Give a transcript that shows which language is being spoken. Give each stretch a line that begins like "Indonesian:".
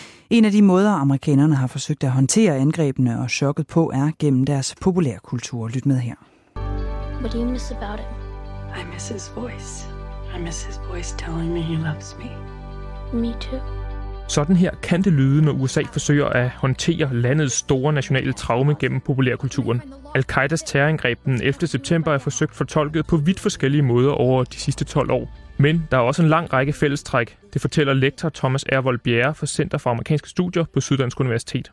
Danish: En af de måder, amerikanerne har forsøgt at håndtere angrebene og chokket på, er gennem deres populærkultur. Lyt med her.
English: What do you miss about it? I miss his voice. I miss his voice telling me he loves me. Me too.
Danish: Sådan her kan det lyde, når USA forsøger at håndtere landets store nationale traume gennem populærkulturen. Al-Qaidas terrorangreb den 11. september er forsøgt fortolket på vidt forskellige måder over de sidste 12 år. Men der er også en lang række fællestræk. Det fortæller lektor Thomas Ervold Bjerre fra Center for Amerikanske Studier på Syddansk Universitet.